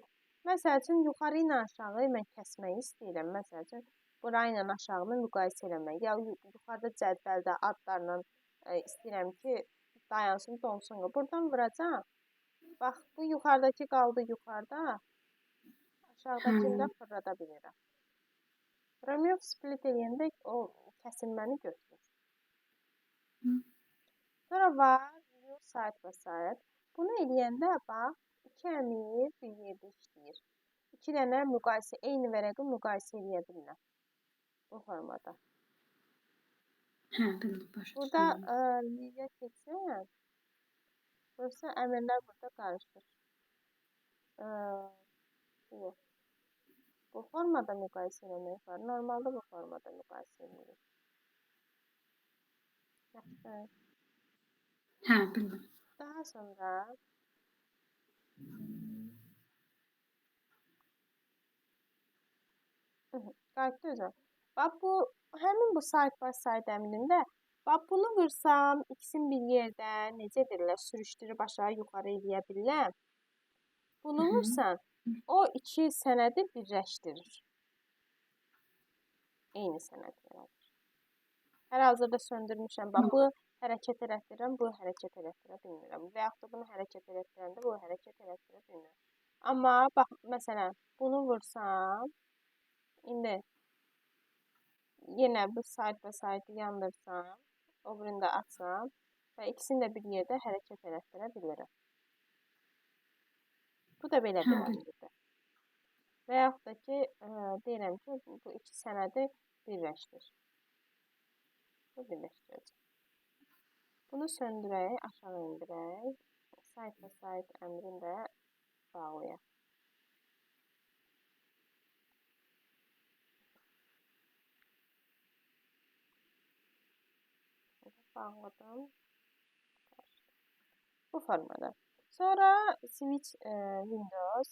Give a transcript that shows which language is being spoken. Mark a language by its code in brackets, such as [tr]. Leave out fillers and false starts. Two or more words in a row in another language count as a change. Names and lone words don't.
[az] Məsəl üçün, yuxarı ilə aşağı mən kəsmək istəyirəm. Məsəl üçün, bura ilə aşağını müqayisə eləmək. Ya yuxarıda cədvəldə adlarla istəyirəm ki, dayansın, donsun. Buradan vuracam. Bax, bu yuxarıdakı qaldı yuxarıda. Aşağıdakını fırlada bilirəm. [en] Remove split [az] eləyəndə o kəsilməni götürür. Sonra var [en] view side by side. [az] Bunu eləyəndə bax, iki əmir bir yerdə işləyir. İki dənə müqayisə, eyni vərəqi müqayisə eləyə bilirlər. Bu formada. Hə, bildim. Başa burada liyə keçsəm, görürsən, əmrlər burada qarışır. Bu formada müqayisə eləmək var. Normalda bu formada müqayisə eləyirik. Yaxşı. Hə, bildim. Daha sonra qayıtdı özə. Bax bu, həmin bu [en] side by side [az] əmrində, bax bunu vursam, ikisini bir yerdə, necə edirlər, sürüşdürüb aşağı yuxarı eləyə bilirlər. Bunu vursan, o iki sənədi birləşdirir. Eyni sənəd yaradır. Hər-hazırda söndürmüşəm. Bax, bu hərəkət elətdirirəm, bu hərəkət elətdirə bilmirəm. Və yaxud da bunu hərəkət elətdirəndə bu hərəkət elətdirə bilmirəm. Amma, bax, məsələn, bunu vursam, indi yenə bu [en] side by side [az] yandırsam, o birində açsam və ikisini də bir yerdə hərəkət elətdirə bilirəm. Bu da belə bir əmrdir. Və yaxud da ki, deyirəm ki, bu iki sənədi birləşdir. Bu birləşdirəcək. Bunu söndürək, aşağı indirək. [en] Side by side [az] əmrini də bağlayaq. Bağladım. Bu formada. Sonra [en] switch Windows.